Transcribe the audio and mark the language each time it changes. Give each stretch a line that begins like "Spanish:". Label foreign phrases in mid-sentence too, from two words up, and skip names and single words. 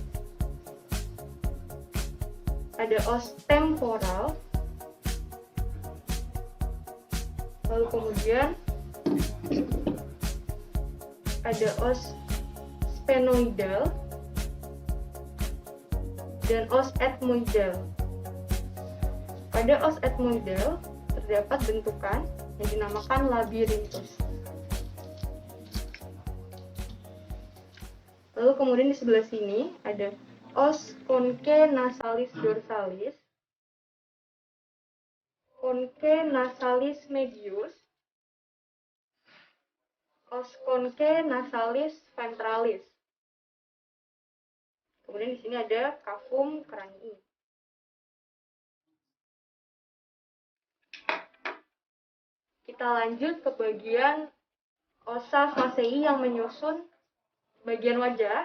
Indonesian: ada
Latin: os temporal,
Indonesian: lalu kemudian ada
Latin: os sphenoidal
Indonesian: dan
Latin: os ethmoidal.
Indonesian: Pada
Latin: os ethmoidal
Indonesian: terdapat bentukan yang dinamakan labirinthus. Lalu kemudian di sebelah sini ada
Latin: os conchae nasalis dorsalis, conchae nasalis medius, os conchae nasalis ventralis.
Indonesian: Kemudian di sini ada
Latin: kafum cranii.
Indonesian: Kita lanjut ke bagian
Latin: ossa facei
Indonesian: yang menyusun bagian wajah.